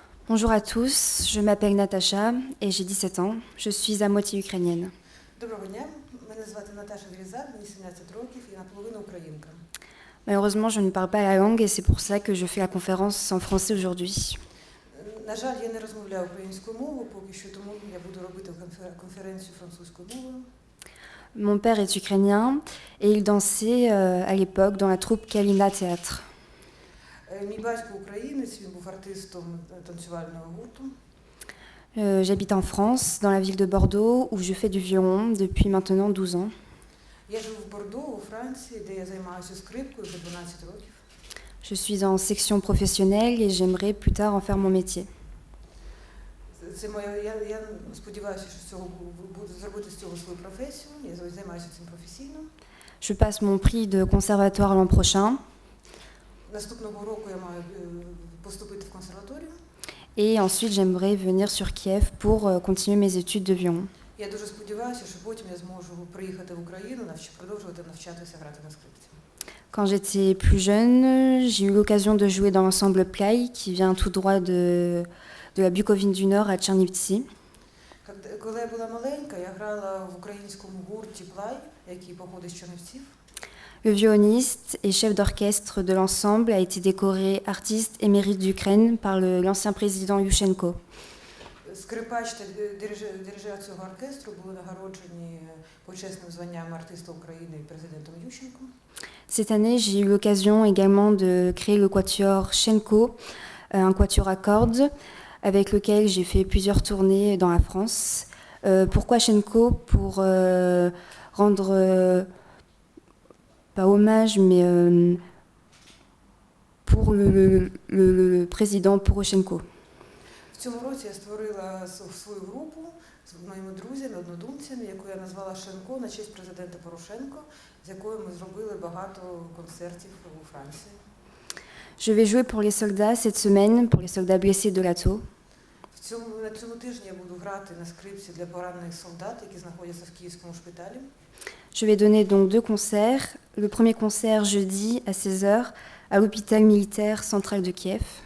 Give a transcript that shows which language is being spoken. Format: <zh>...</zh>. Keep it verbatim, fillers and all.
<fr>Bonjour à tous, je m'appelle Natacha et j'ai dix-sept ans. Je suis à moitié ukrainienne.</fr> <uk>Доброго дня, мене звати Наташа Грізар, мені сімнадцять років і наполовину українка.</uk> <fr>Malheureusement, je ne parle pas la langue et c'est pour ça que je fais la conférence en français aujourd'hui.</fr> <uk>Е, На жаль, я не розмовляю українську мову поки що, тому я буду робити конфе- конференцію французькою мовою.</uk> <fr>Mon père est ukrainien et il dansait euh, à l'époque dans la troupe Kalina Théâtre.</fr> <uk>Е, Мій батько українець, він був артистом е, танцювального гурту.</uk> <fr>Euh, J'habite en France, dans la ville de Bordeaux, où je fais du violon depuis maintenant douze ans.</fr> <uk>Я живу в Бордо, у Франції, де я займаюся скрипкою вже дванадцять років.</uk> <fr>Je suis en section professionnelle et j'aimerais plus tard en faire mon métier.</fr> <uk>Це- Це моя, я, я сподіваюся, що з цього бу- буду зробити з цього свою професію. Я за- займаюся цим професійно.</uk> <fr>Je passe mon prix de conservatoire l'an prochain</fr> <uk>Наступного року я маю е, поступити в консерваторію.</uk> <fr>et ensuite j'aimerais venir sur Kiev pour euh, continuer mes études de violon.</fr> <uk>Я дуже сподіваюся, що потім я зможу приїхати в Україну, навч- продовжувати навчатися грати на скрипці.</uk> <fr>Quand j'étais plus jeune, euh, j'ai eu l'occasion de jouer dans l'ensemble Play, qui vient tout droit de, de la Bukovine du Nord à Tchernivtsi.</fr> <ru>Когда-</ru> <uk>Коли я була маленька, я грала в українському гурті Плай, який походить з Чернівців.</uk> <fr>Le violoniste et chef d'orchestre de l'ensemble a été décoré artiste émérite d'Ukraine par le- l'ancien président Yushchenko.</fr> <uk>Скрипач та ди- дирижер дирижер цього оркестру були нагороджені е, почесним званням артиста України і президентом Ющенком.</uk> <fr>Cette année, j'ai eu l'occasion également de créer le quatuor Shenko, euh, un quatuor à cordes, avec lequel j'ai fait plusieurs tournées dans la France. Euh, pourquoi Shenko? Pour euh, rendre, euh, pas hommage, mais euh, pour le, le- le- le président Poroshenko.</fr> <uk>В цьому році я створила с- свою групу з моїми друзями, однодумцями, яку я назвала Шенко на честь президента Порошенко, з якою ми зробили багато концертів у Франції.</uk> <fr>Je vais jouer pour les soldats cette semaine, pour les soldats blessés de l'A T O.</fr> <uk>В цьому на цьому тижні я буду грати на скрипці для поранених солдат, які знаходяться в київському шпиталі.</uk> <fr>Je vais donner donc deux concerts. Le premier concert jeudi à seize heures à l'hôpital militaire central de Kiev.</fr>